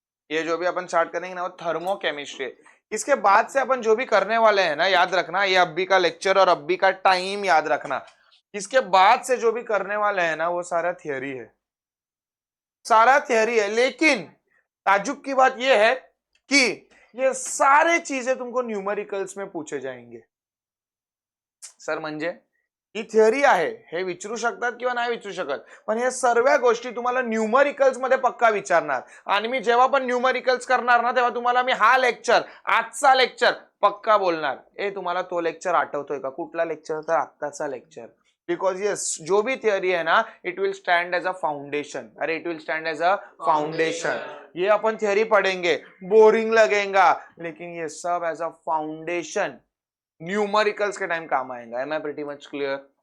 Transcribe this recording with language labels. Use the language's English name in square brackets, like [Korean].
[Hindi] ये जो भी अपन स्टार्ट करेंगे ना वो थर्मोकेमिस्ट्री। इसके बाद से अपन जो भी करने वाले हैं ना, याद रखना, ये अभी का लेक्चर और अभी का टाइम याद रखना। इसके बाद से जो भी करने वाले हैं ना वो सारा थियरी है, सारा थियरी है। लेकिन ताजुब की बात ये है कि ये सारे चीजें तुमको न्यूमेरिकल्स में पूछे जाएंगे। [Marathi] सर म्हणजे ही थिअरी आहे, हे विचारू शकतात किंवा नाही विचारू शकत, पण हे सर्व गोष्टी तुम्हाला न्यूमरिकल्स मध्ये पक्का विचारणार। आणि मी जेव्हा पण न्यूमरिकल्स करणार ना तेव्हा तुम्हाला मी हा लेक्चर, आजचा लेक्चर पक्का बोलणार, ए तुम्हाला तो लेक्चर आठवतोय का, कुठला लेक्चर होता, आत्ताचा लेक्चर। [English] because yes, [Hindi] जो भी थियरी है ना [English] It will stand as a foundation, अरे it will stand as a foundation. [Hindi] ये अपन थियरी पढ़ेंगे, बोरिंग लगेगा, लेकिन ये सब एज अ फाउंडेशन न्यूमेरिकल्स के टाइम काम आएगा। [English] Am I pretty much clear.